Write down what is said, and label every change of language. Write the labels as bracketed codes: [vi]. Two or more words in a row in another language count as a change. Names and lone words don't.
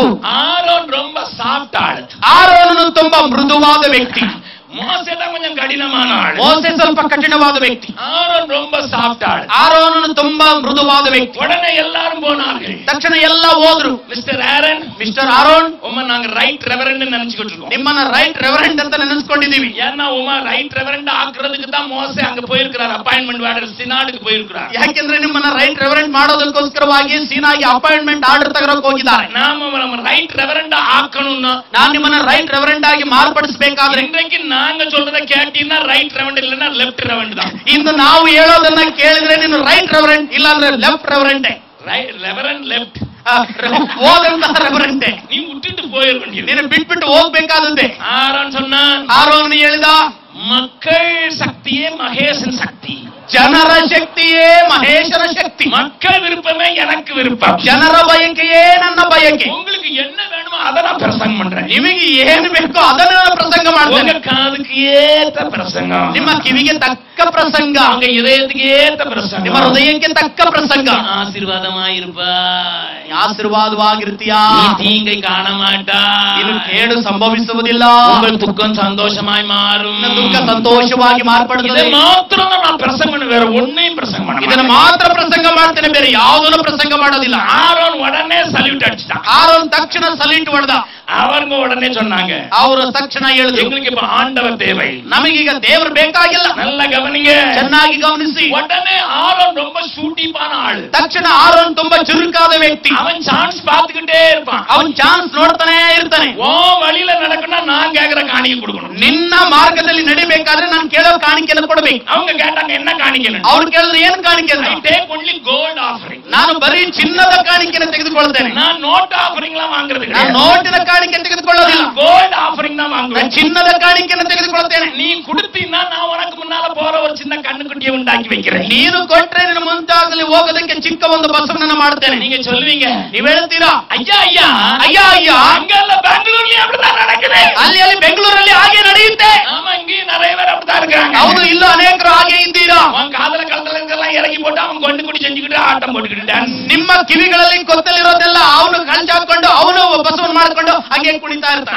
[ta] ஆரோன் ரொம்ப சாஃப்ட் ஆளு. [kn] ಆರೋನನು ತುಂಬಾ ಮೃದುವಾದ ವ್ಯಕ್ತಿ. [ta] மோசே தான் கொஞ்சம் கடினமான ஆளு. [kn] ಮೋಸೆ ಸ್ವಲ್ಪ ಕಠಿಣವಾದ ವ್ಯಕ್ತಿ. [ta] ஆரோன் ரொம்ப சாஃப்ட் ஆளு. [kn] ಆರೋನನು ತುಂಬಾ ಮೃದುವಾದ ವ್ಯಕ್ತಿ. [ta] உடனே எல்லாரும் போனார்கள். [kn] ತಕ್ಷಣ ಎಲ್ಲ ಹೋದ್ರು. [ta] மிஸ்டர் ஆரன், [kn] ಮಿಸ್ಟರ್ ಆರೋನ್, [ta] உமா நாங்க [en] right reverend [ta] நினைச்சுக்கிட்டு இருக்கோம். [kn] ನಿಮ್ಮನ್ನ [en] right reverend [kn] ಅಂತ ನೆನೆಸ್ಕೊಂಡಿದ್ದೀವಿ. [ta] ஏன்னா உமா [en] right reverend [ta] ஆக்குறதுக்கு தான் மோசே அங்க போயிருக்கிறார். [en] appointment order [ta] சினாடுக்கு போயிருக்கிறார். [kn] ಯಾಕೆಂದ್ರೆ ನಿಮ್ಮನ್ನ [en] right reverend [kn] ಮಾಡೋದಕ್ಕೋಸ್ಕರವಾಗಿ ಸೀನಾಗಿ [en] appointment order [kn] ತಗೊಳಕ್ ಹೋಗಿದ್ದಾರೆ. [ta] நாம [en] right reverend [ta] ஆக்கணும்னா [kn] ನಾನು ನಿಮ್ಮನ್ನ [en] right reverend [kn] ಆಗಿ ಮಾರ್ಪಡಿಸಬೇಕಾದ್ರೆ [ta] இன்றைக்கு நாங்க சொல்றத கேட்டீங்கன்னா [en] right reverend [ta] இல்லன்னா [en] left reverend [ta] தான். [kn] ಇಂದು ನಾವು ಹೇಳೋದನ್ನ ಕೇಳಿದ್ರೆ ನೀನು [en] right reverend [kn] ಇಲ್ಲ ಅಂದ್ರೆ [en] left reverend. reverend left [kn] ಹೋದಂತಹ ರೆವರೆಂಟೇ. [ta] நீ விட்டுட்டு போயிட வேண்டியது. [kn] ನೀನು ಬಿಟ್ಬಿಟ್ಟು ಹೋಗ್ಬೇಕಾದಂತೆ. [ta] ஆரோன் சொன்னான், [kn] ಆರೋನ್ ಹೇಳಿದ, [ta] மக்கள் சக்தியே மகேசன் சக்தி. [kn] ಜನರ ಶಕ್ತಿಯೇ ಮಹೇಶನ ಶಕ್ತಿ. [ta] மக்கள் விருப்பமே எனக்கு விருப்பம். [kn] ಜನರ ಬಯಕೆಯೇ ನನ್ನ ಬಯಕೆ. [ta] உங்களுக்கு என்ன வேணுமோ அதை நான் பிரசங்கம் பண்றேன். [kn] ನಿಮಗೆ ಏನು ಬೇಕೋ ಅದನ್ನ ನಾನು ಪ್ರಸಂಗ ಮಾಡ್ತೇನೆ. [ta] உங்க காதுக்கு ஏத்த பிரசங்கம், [kn] ನಿಮ್ಮ ಕಿವಿಗೆ ತಕ್ಕ ಪ್ರಸಂಗ, [ta] உங்க இதயத்துக்கு ஏத்த பிரசங்கம், [kn] ನಿಮ್ಮ ಹೃದಯಕ್ಕೆ ತಕ್ಕ ಪ್ರಸಂಗ. [ta] ஆசீர்வாதமாயிருப்பாய், [kn] ಆಶೀರ್ವಾದವಾಗಿರ್ತೀಯಾ, [ta] நீ தீங்கை காண மாட்டாய், [kn] ನೀನು ಕೇಡು ಸಂಭವಿಸುವುದಿಲ್ಲ, [ta] உங்கள் துக்கம் சந்தோஷமாய் மாறும், [kn] ನಿನ್ನ ದುಃಖ ಸಂತೋಷವಾಗಿ [ta] இதை [kn] ಮಾರ್ಪಡುತ್ತದೆ. [ta] மாத்திரம் தான் நான் பிரசங்கம் பண்ண, வேற ஒன்னையும் பிரசங்கம் பண்ண [kn] ಇದನ್ನು [ta] மாட்டேன். [kn] ಮಾತ್ರ ಪ್ರಸಂಗ ಮಾಡ್ತೇನೆ, ಬೇರೆ ಯಾವುದನ್ನು ಪ್ರಸಂಗ ಮಾಡೋದಿಲ್ಲ. [ta] ஆரோன் உடனே சல்யூட் அடிச்சிட்டான். [kn] ಆರೋನ್ ತಕ್ಷಣ ಸಲೀಟ್ ಹೊಡೆದ. [ta] அவங்க உடனே சொன்னாங்க, [kn] ಅವರು ತಕ್ಷಣ ಹೇಳಿದ್ರು, [ta] எங்களுக்கு இப்ப ஆண்டவர் தேவை, [kn] ನಮಗೀಗ ದೇವರು ಬೇಕಾಗಿಲ್ಲ. [ta] நல்ல கவனிங்க, [kn] ಚೆನ್ನಾಗಿ ಗಮನಿಸಿ. [ta] உடனே ஆரோன் ரொம்ப சூட்டிப்பான ஆளு. [kn] ತಕ್ಷಣ ಆರೋನ್ ತುಂಬಾ ಚುರುಕಾದ ವ್ಯಕ್ತಿ. [ta] அவன் சான்ஸ் பார்த்துக்கிட்டே இருப்பான். [kn] ಅವನ್ ಚಾನ್ಸ್ ನೋಡ್ತಾನೆ ಇರ್ತಾನೆ. [ta] ஓ வழியில நடக்கணும், நான் கேக்குற காணிக்கை கொடுக்கணும். [kn] ನಿನ್ನ ಮಾರ್ಗದಲ್ಲಿ ನಡಿಬೇಕಾದ್ರೆ ನಾನು ಕೇಳೋ ಕಾಣಿಕೆಯನ್ನು ಕೊಡಬೇಕು. [ta] அவங்க கேட்டாங்க என்ன காணிக்கை? [kn] ಅವ್ರು ಕೇಳಿದ್ರೆ ಏನು ಕಾಣಿಕೆ? [en] I take only gold offering. [kn] ನಾನು ಬರೀ ಚಿನ್ನದ ಕಾಣಿಕೆಯನ್ನು ತೆಗೆದುಕೊಳ್ತೇನೆ. [ta] நான் [en] note offering [ta] எல்லாம் வாங்குறது [kn] ನಾನು [ta] கிடையாது. [kn] ನೋಟಿನ ಕಾಣಿಕೆ ತೆಗೆದುಕೊಳ್ಳೋದಿಲ್ಲ. [en] gold offering [ta] தான் வாங்குவேன். [kn] ಚಿನ್ನದ ಕಾಣಿಕೆಯನ್ನು ತೆಗೆದುಕೊಳ್ತೇನೆ. [ta] நீ கொடுத்தீன்னா நான் உனக்கு முன்னால போற ஒரு சின்ன கண்ணுக்குட்டியை உண்டாக்கி வைக்கிறேன். [kn] ನೀನು ಕೊಟ್ರೆ ನಿನ್ನ ಮುಂತಾಗಲಿ ಹೋಗೋದಕ್ಕೆ ಚಿಕ್ಕ ಒಂದು ಬಸವನನ್ನ ಮಾಡ್ತೇನೆ. [ta] நீங்க சொல்லுவீங்க, [kn] ನೀವ್ ಹೇಳ್ತೀರಾ, [ta] ஐயா ஐயா [kn] ಅಯ್ಯ ಅಯ್ಯ [ta] அங்கெல்ல பெங்களூர்லயே அப்படிதான் நடக்குது. [kn] ಅಲ್ಲಿ ಬೆಂಗಳೂರಲ್ಲಿ ಹಾಗೆ ನಡೆಯುತ್ತೆ. [ta] ஆமா, இங்கேயும் நிறைய பேர் அப்படிதான் இருக்காங்க. [kn] ಹೌದು, ಇಲ್ಲೂ ಅನೇಕರು ಹಾಗೆ ಇದ್ದೀರಾ. [ta] அவன் காதல கலந்தெல்லாம் இறக்கி போட்டு அவன் கொண்டு குடி செஞ்சுக்கிட்டு ஆட்டம் போட்டுக்கிட்டு டான்ஸ். [kn] ನಿಮ್ಮ ಕಿವಿಗಳಲ್ಲಿ ಕೊತ್ತಲಿರೋದೆಲ್ಲ ಅವನು ಕಳ್ಸಿ ಹಾಕೊಂಡು ಅವನು ಬಸವನ್ ಮಾಡ್ಕೊಂಡು ಹಾಗೆ ಕುಣಿತಾ ಇರ್ತಾನೆ.